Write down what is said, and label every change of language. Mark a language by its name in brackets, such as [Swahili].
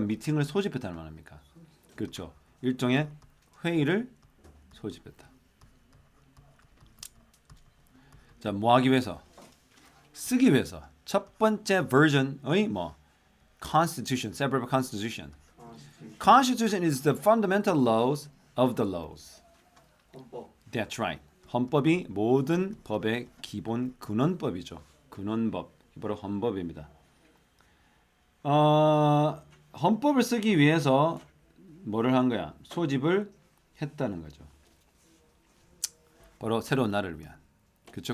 [Korean] 미팅을 소집했다는 말입니까? 그렇죠. 일종의 회의를 소집했다. 자, 뭐 하기 위해서? 쓰기 위해서. 첫 번째 버전의 Constitution, [English] separate Constitution. Constitution is the fundamental laws of the laws. [Korean] 헌법. [English] That's right. [Korean] 헌법이 모든 법의 기본 근원법이죠. 근원법, 바로 헌법입니다. 헌법을 쓰기 위해서 뭐를 한 거야? 소집을 했다는 거죠. 바로 새로운 나라를 위한. 그렇죠.